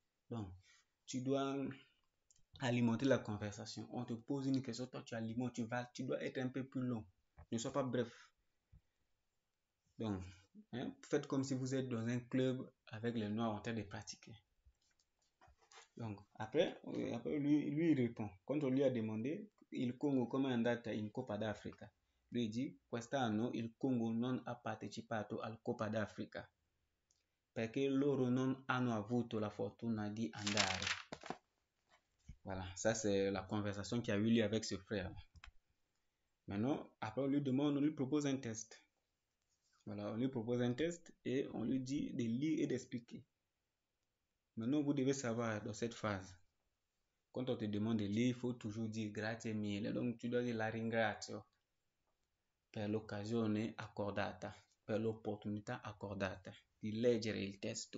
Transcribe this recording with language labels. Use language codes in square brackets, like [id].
[fr] Donc, tu dois alimenter la conversation. On te pose une question, toi tu alimentes, tu dois être un peu plus long. Ne sois pas bref. Donc, faites comme si vous êtes dans un club avec les noirs en train de pratiquer. Donc, après lui, il répond. Quand on lui a demandé, [it] il Congo come è andata in Coppa d'Africa? [fr] Lui dit, [it] quest'anno il Congo non ha partecipato al Coppa d'Africa perché loro non hanno avuto la fortuna di andare. [fr] Voilà, ça c'est la conversation qui a eu lieu avec ce frère. Maintenant, après on lui propose un test. Voilà, on lui propose un test et on lui dit de lire et d'expliquer. Maintenant, vous devez savoir dans cette phase, quand on te demande de lire, il faut toujours dire [it] grazie mille. [fr] Donc, tu dois dire [it] la ringrazio per l'occasione accordata, per l'opportunità accordata di leggere il testo.